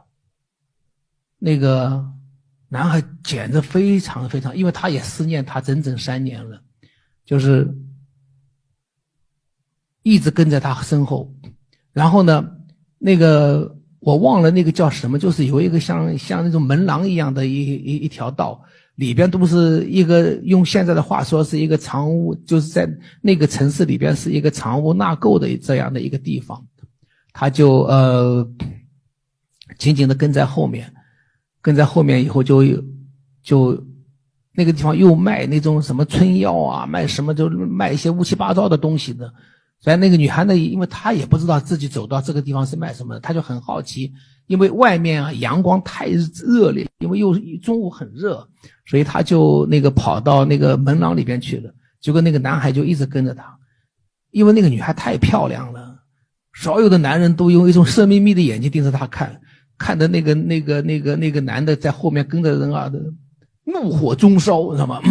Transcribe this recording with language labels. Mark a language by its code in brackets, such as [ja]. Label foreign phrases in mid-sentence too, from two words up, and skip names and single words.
[zh] 那個男孩簡直非常非常，因為他也思念他整整3年了，就是一直跟在他身後。然後呢，那個我忘了那個叫什麼，就是有一個像那種門廊一樣的一條道，裡邊都是一個，用現在的話說是一個藏污，就是在那個城市裡邊是一個藏污納垢的這樣的一個地方。他就緊緊的跟在後面以後就那個地方又賣那種什麼春藥啊，賣什麼就賣一些烏七八糟的東西的。所以那個女孩呢，因為她也不知道自己走到這個地方是賣什麼的，她就很好奇，因為外面啊陽光太熱烈，因為又中午很熱，所以她就跑到那個門廊裡邊去了。結果那個男孩就一直跟着她，因為那個女孩太漂亮了，所有的男人都用一種色眯眯的眼睛盯着她看的那個男的在後面跟着人啊，怒火中燒，知道嗎？